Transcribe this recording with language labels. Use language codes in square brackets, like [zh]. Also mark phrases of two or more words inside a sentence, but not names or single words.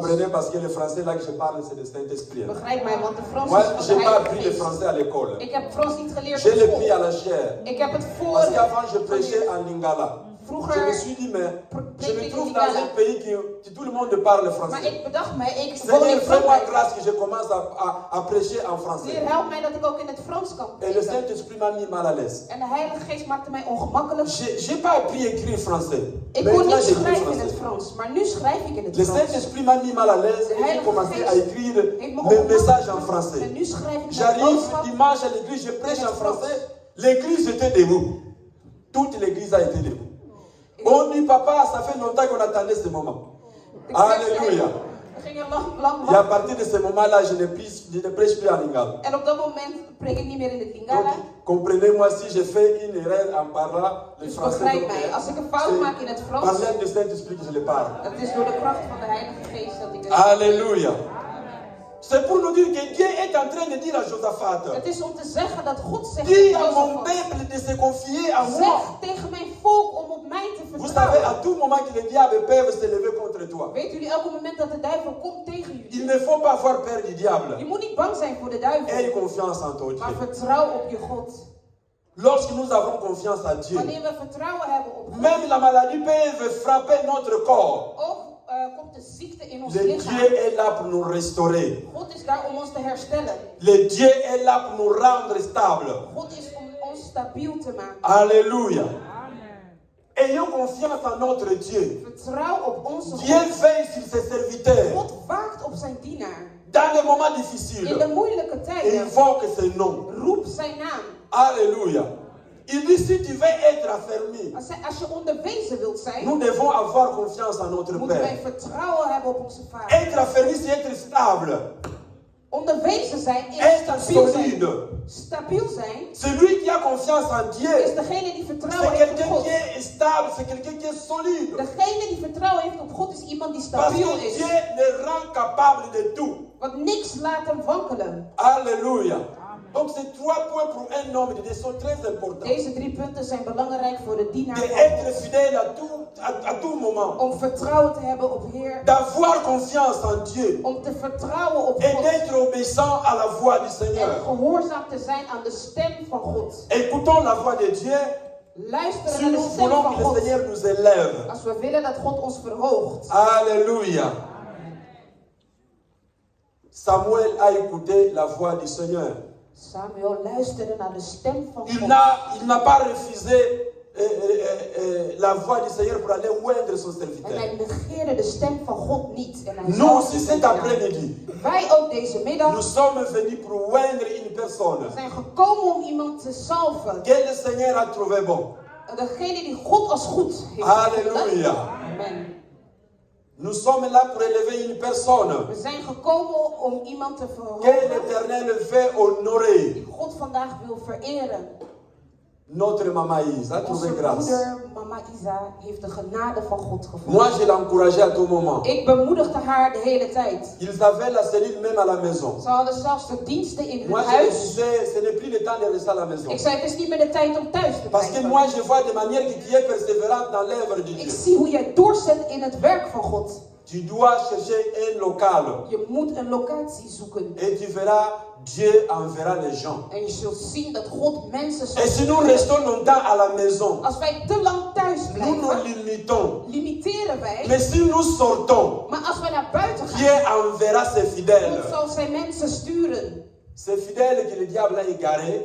[fr] Comprenez, parce que le français là que je parle, c'est le Saint-Esprit. [nl] Begrijp mij, want de Frans [fr] Moi, [nl] is van [fr] je n'ai [nl] de [fr] pas [nl] Heilige [fr] appris le [nl] Geest. [fr] français à l'école. [nl] Ik heb Frans niet geleerd [fr] Je [nl] op [fr] l'ai [nl] school. [fr] pris à la chair. [nl] Ik heb het [fr] Parce [nl] voor [fr] qu'avant, je prêchais en lingala. Je me [nl] vroeger. [fr] suis dit, mais je me trouve dans un pays qui tout le monde parle [nl] Maar [fr] français. [nl] ik bedacht mij, ik woon [fr] Seigneur, [nl] in [fr] fais-moi [nl] Frankrijk. [fr] grâce que je commence à prêcher en français. [nl] Heer, help mij dat ik ook in het Frans kan [fr] Et le [nl] preken. [fr] Saint-Esprit m'a mis mal à l'aise. [nl] En de Heilige Geest maakte mij ongemakkelijk. [fr] J'ai pas appris à écrire français. [nl] Ik [fr] Mais [nl] kon [fr] là, [nl] niet [fr] j'écris [nl] schrijven in het [fr] français. [nl] Frans, maar nu schrijf ik in het [fr] Le [nl] Frans. [fr] Saint-Esprit m'a mis mal à l'aise et j'ai commencé à écrire mes messages en français. [nl] En nu schrijf ik mijn [fr] J'arrive [nl] boodschap. [fr] dimanche à l'église, je prêche en français. L'église était debout. Toute l'église a été debout. On dit, papa, ça fait longtemps qu'on attendait ce moment. Alléluia. [nl] We gingen lang [fr] Et à [nl] wachten. [fr] partir de ce moment-là, je ne prêche plus en lingala. [nl] En op dat moment preek ik niet meer in het [fr] Donc, [nl] Lingala. [fr] comprenez-moi si je fais une erreur en parlant le [nl] Dus [fr] français. [nl] begrijp [fr] donc, [nl] mij, als ik een fout maak in het [fr] par [nl] Frans, [fr] l'aide du Saint-Esprit que je le parle. [nl] het is door de kracht van de Heilige Geest dat ik het... [fr] Alléluia. C'est pour nous dire que Dieu est en train de dire à Josaphat, [nl] Het is om te zeggen dat God zegt [fr] dis [nl] tegen [fr] à mon [nl] Jozefat, [fr] peuple de se confier à moi. [nl] zeg tegen mijn volk om op mij te [fr] Vous savez, à [nl] vertrouwen. [fr] tout moment que le diable peut se lever contre toi. [nl] Weet jullie, elk moment dat de duivel komt tegen [fr] Il [nl] jullie, [fr] ne faut pas avoir peur du [nl] je [fr] diable. [nl] moet niet bang zijn voor de [fr] Aie [nl] duivel, [fr] confiance en ton [nl] maar [fr] Dieu. [nl] vertrouw op je God. [fr] Lorsque nous avons confiance en Dieu, [nl] Wanneer we vertrouwen hebben op God, [fr] même la maladie peut frapper notre corps. [nl] ook komt de ziekte in ons [fr] Le [nl] lichaam. [fr] Dieu est là pour nous restaurer. [nl] God is daar om ons te herstellen. [fr] Le Dieu est là pour nous rendre stables. [nl] God is om ons stabiel te maken. [fr] Alléluia. Ayons confiance en notre Dieu. [nl] Vertrouw op onze [fr] Dieu [nl] God. [fr] veille sur ses serviteurs. [nl] God waakt op zijn dienaar. [fr] Dans les moments [nl] In de [fr] difficiles, [nl] moeilijke [fr] il [nl] tijden [fr] invoque ses noms. [nl] roep zijn naam. [fr] Alléluia. Il dit, si tu veux être affermi, [nl] Als je onderwezen wilt zijn, [fr] nous devons avoir confiance en notre [nl] moeten wij [fr] Père. [nl] vertrouwen hebben op onze Vader. [fr] Être affermi, c'est être stable. [nl] Onderwezen zijn is [fr] Être [nl] stabiel zijn. [fr] solide. [nl] Stabiel zijn [fr] Celui qui a confiance en [nl] is [fr] Dieu, [nl] degene die [fr] c'est [nl] vertrouwen heeft op [fr] quelqu'un [nl] God. [fr] qui est stable, c'est quelqu'un qui est solide. [nl] Degene die vertrouwen heeft op God is iemand die [fr] Parce [nl] stabiel [fr] que [nl] is. [fr] Dieu le rend capable de tout. [nl] Want niks laat hem wankelen. [fr] Alléluia. Donc ces 3 points pour un homme de Dieu sont très importants. [nl] Deze 3 punten zijn belangrijk voor de dienaar [fr] De [nl] van [fr] être [nl] God. [fr] fidèle à tout moment. [nl] Om vertrouwen te hebben op Heer. [fr] D'avoir confiance en Dieu. [nl] Om te vertrouwen op [fr] Et [nl] God. [fr] d'être obéissant à la voix du [nl] En [fr] Seigneur. [nl] gehoorzaam te zijn aan de stem van God. [fr] Écoutons la voix de Dieu [nl] Luisteren [fr] si [nl] naar de [fr] nous [nl] stem [fr] voulons [nl] van [fr] que le [nl] God. [fr] Seigneur nous élève. [nl] Als we willen dat God ons verhoogt. [fr] Alléluia. Samuel a écouté la voix du Seigneur. [nl] Samuel luisterde naar de stem van [fr] Il [nl] God. [fr] n'a pas refusé la voix du Seigneur pour aller oindre son [nl] En [fr] serviteur. [nl] hij negeerde de stem van God niet. En hij [fr] Nous [nl] zou [fr] aussi [nl] het [fr] cet [nl] niet gedaan. [fr] après-midi, [nl] Wij ook deze middag [fr] nous sommes venus pour oindre une personne [nl] zijn gekomen om iemand te salven. [fr] que le Seigneur a trouvé bon. [nl] Degene die God als goed heeft [fr] Alléluia. [nl] gevonden. [fr] Amen. Nous sommes là pour élever une personne [nl] We zijn gekomen om iemand te [fr] que [nl] verhogen. [fr] l'Éternel veut honorer. [nl] Die God vandaag wil vereren. [fr] Notre maman Isa a trouvé [nl] Onze [fr] grâce. [nl] moeder, mama Isa, heeft de genade van God gevonden. [fr] Moi, je l'encourageais à tout moment. [nl] Ik bemoedigde haar de hele tijd. [fr] Ils avaient la cellule même à la maison. [nl] Ze hadden zelfs de diensten in hun [fr] Moi, je me [nl] huis. [fr] disais, ce n'est plus le temps de rester à la maison. [nl] Ik zei, het is niet meer de tijd om thuis te [fr] Parce que [nl] blijven. [fr] moi, je vois de manière que tu es persévérante dans l'œuvre de [nl] Ik [fr] Dieu. [nl] zie hoe jij doorzet in het werk van God. [fr] Tu dois chercher un local [nl] Je moet een locatie zoeken. [fr] et tu verras, Dieu enverra les gens. [nl] En je zult zien dat God mensen zal [fr] Et si nous [nl] sturen. [fr] restons longtemps à la maison, [nl] Als wij te lang thuis [fr] nous nous [nl] blijven, [fr] limitons. [nl] limiteren wij. [fr] Mais si nous sortons, [nl] Maar als wij naar buiten [fr] Dieu [nl] gaan, [fr] enverra ses fidèles. [nl] God zal zijn mensen sturen. [fr] Ces fidèles que le diable a égarés,